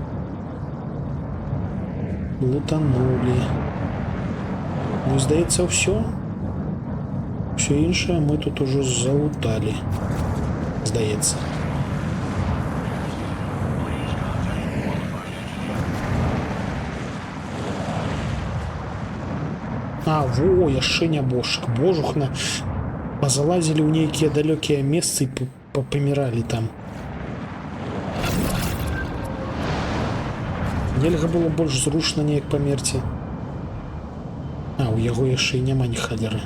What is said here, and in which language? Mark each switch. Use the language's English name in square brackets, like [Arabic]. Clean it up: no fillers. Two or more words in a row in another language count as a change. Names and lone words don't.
[Ukrainian] Лутанули. Ну, здається, все. Все інше ми тут уже залутали. Здається. А, во, [Belarusian] яшчэ нябожчык. Божухна. Позалазили ў нейкія далёкія месцы і паміралі там. Нельга было больш зручна неяк памерці. А, у яго яшчэ і няма ні халеры.